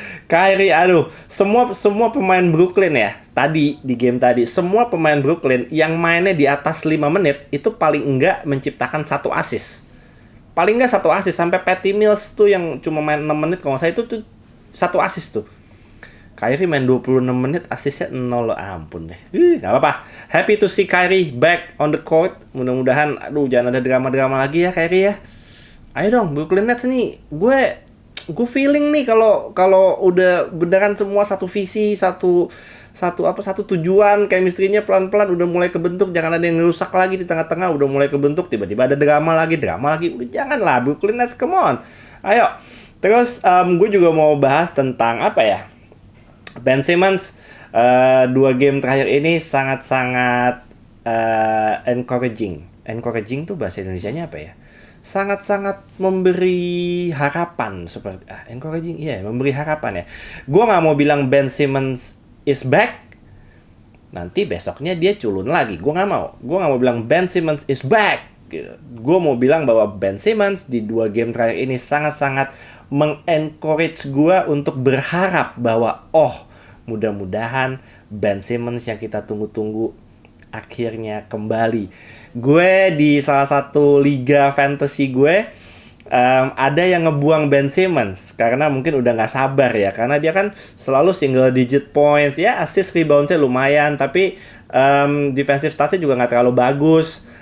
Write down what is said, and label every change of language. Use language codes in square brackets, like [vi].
[id] Kyrie, aduh, semua pemain Brooklyn ya, tadi di game tadi, semua pemain Brooklyn yang mainnya di atas 5 menit itu paling enggak menciptakan satu asis. Paling enggak satu asis, sampai Patty Mills tuh yang cuma main 6 menit kalau nggak salah itu tuh satu asis tuh. Kyrie main 26 menit, asisnya 0, ampun deh. Gak apa-apa. [en] Happy to see Kyrie back on the court. [id] Mudah-mudahan, aduh, jangan ada drama-drama lagi ya Kyrie ya. Ayo dong, Brooklyn Nets nih. Gue feeling nih kalau udah beneran semua satu visi, satu tujuan, chemistry-nya pelan-pelan udah mulai kebentuk, jangan ada yang ngerusak lagi di tengah-tengah, udah mulai kebentuk, tiba-tiba ada drama lagi. Udah janganlah, Brooklyn Nets, [en] come on. [id] Ayo. Terus gue juga mau bahas tentang apa ya? Ben Simmons 2 game terakhir ini sangat-sangat encouraging. Encouraging tuh bahasa Indonesianya apa ya? Sangat-sangat memberi harapan seperti encouraging, memberi harapan ya. Gua nggak mau bilang [en] Ben Simmons is back, [id] nanti besoknya dia culun lagi. Gua nggak mau bilang [en] Ben Simmons is back. [id] Gue mau bilang bahwa Ben Simmons di 2 game terakhir ini sangat-sangat mengencourage gue untuk berharap bahwa mudah-mudahan Ben Simmons yang kita tunggu-tunggu akhirnya kembali. Gue di salah satu liga fantasy gue ada yang ngebuang Ben Simmons karena mungkin udah nggak sabar ya, karena dia kan selalu single digit points ya, assist reboundsnya lumayan, tapi defensive statsnya juga nggak terlalu bagus.